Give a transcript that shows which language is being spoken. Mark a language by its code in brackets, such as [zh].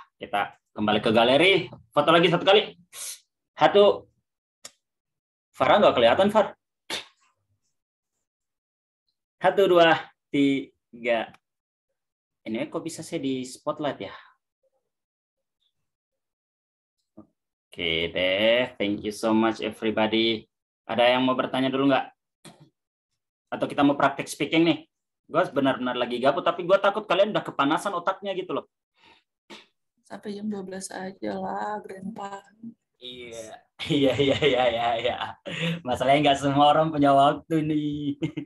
[id] Kita kembali ke galeri. Foto lagi 1 kali. 1. Farah nggak kelihatan, Far. 1, 2, 3. Ini kok bisa saya di spotlight ya? Oke deh, [en] thank you so much everybody. [id] Ada yang mau bertanya dulu nggak? Atau kita mau praktek speaking nih? Gue benar-benar lagi gabut, tapi gue takut kalian udah kepanasan otaknya gitu loh. Sampai jam 12 aja lah, Grandpa. Iya. Masalahnya nggak semua orang punya waktu nih.